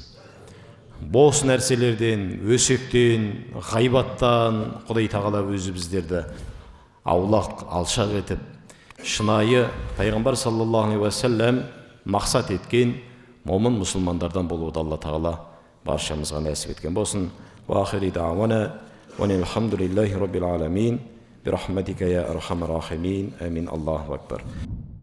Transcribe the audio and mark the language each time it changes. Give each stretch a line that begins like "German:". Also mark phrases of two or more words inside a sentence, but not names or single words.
Kazakh: Бос нәрселерден, өсектен, ғайбаттан Құдай Тағала өзі біздерді аулақ, алшақ етіп, шынайы пайғамбар
Arabic: صلى الله عليه وسلم
Kazakh: мақсат еткен момын мұсылмандардан болуды Алла Тағала баршамызға нәсіп еткен болсын.
Arabic: وآخر دعوانا والحمد لله رب العالمين. برحمتك يا أرحم الراحمين. آمين. الله أكبر.